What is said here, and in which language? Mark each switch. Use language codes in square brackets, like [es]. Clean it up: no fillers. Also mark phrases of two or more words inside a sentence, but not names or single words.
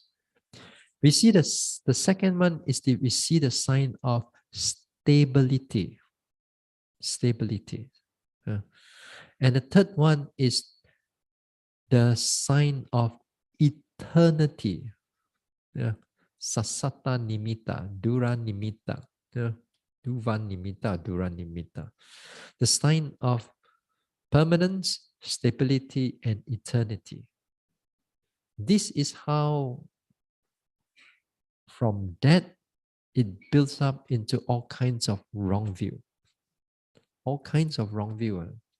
[en] We see the second one is we see the sign of stability. Stability. And the third one is the sign of eternity. [pi] Sasata nimitta, dura nimitta. Duvan nimitta, dura nimitta. [en] The sign of permanence, stability, and eternity. This is how, from that, it builds up into all kinds of wrong view. All kinds of wrong view.